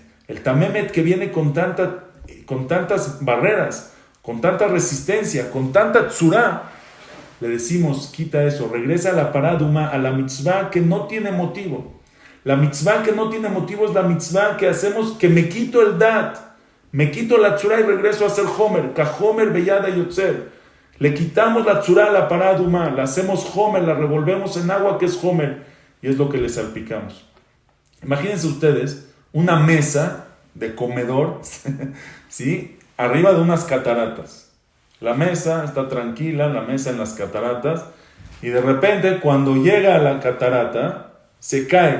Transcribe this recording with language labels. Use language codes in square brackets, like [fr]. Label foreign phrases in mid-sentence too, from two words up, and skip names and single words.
[es] El tamemet que viene con tantas barreras, con tanta resistencia, con tanta tzura, le decimos, quita eso, regresa a la paraduma, a la mitzvah que no tiene motivo. La mitzvah que no tiene motivo es la mitzvah que hacemos, que me quito el dat, me quito la tzura y regreso a hacer homer, [he] כחומר ביד היוצר. [es] Le quitamos la tzura a la paraduma, la hacemos homer, la revolvemos en agua que es homer, y es lo que le salpicamos. Imagínense ustedes una mesa de comedor, ¿sí? Arriba de unas cataratas. La mesa está tranquila, la mesa en las cataratas, y de repente cuando llega a la catarata, se cae.